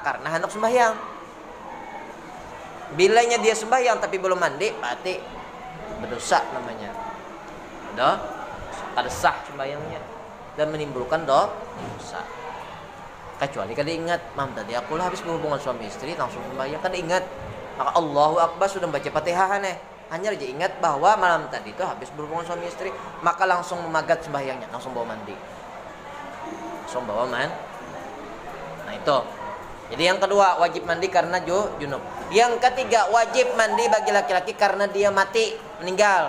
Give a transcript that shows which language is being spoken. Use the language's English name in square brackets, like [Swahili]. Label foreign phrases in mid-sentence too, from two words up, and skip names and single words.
[Indonesian] Karena hendak sembahyang. Bilanya dia sembahyang tapi belum mandi, berarti berdosa namanya. Kada sah sembahyangnya dan menimbulkan dosa. Kecuali kada ingat, mam tadi aku lah habis berhubungan suami istri langsung sembahyang, kada ingat. Maka Allahu Akbar sudah baca Fatihah hanya aja ingat bahwa malam tadi itu habis berhubungan suami istri, maka langsung memagat sembahyangnya, langsung bawa mandi. Nah itu. Jadi yang kedua wajib mandi karena junub. Yang ketiga wajib mandi bagi laki-laki karena dia mati, meninggal.